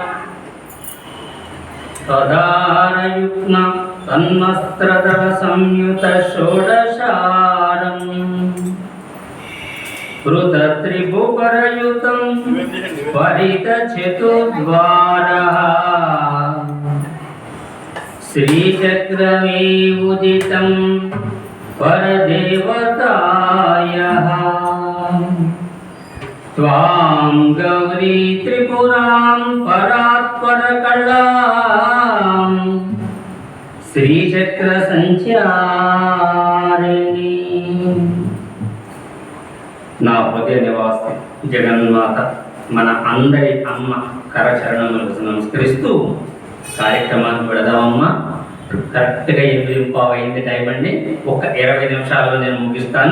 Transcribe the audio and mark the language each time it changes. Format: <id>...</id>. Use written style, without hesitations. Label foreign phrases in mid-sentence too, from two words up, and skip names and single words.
<sa>తదారయుగ్న తన్మస్త్రదళ సంయుత షోడశారం కృత త్రిభువరయుతం పరిత చతుర్ద్వారః శ్రీచక్రమే ఉదితం పరదేవతాయః त्वां गौरी त्रिपुरां परात्परकलां श्रीचक्रसञ्चारिणी।</sa> <te>నా హృదయ నివాసి జగన్మాత మన అందరి అమ్మ కరచరణములకు నమస్కరిస్తూ కార్యక్రమాన్ని పెడదామమ్మా. కరెక్ట్గా 8:15 అయింది టైం అండి. ఒక 20 నిమిషాల్లో నేను ముగిస్తాను.</te>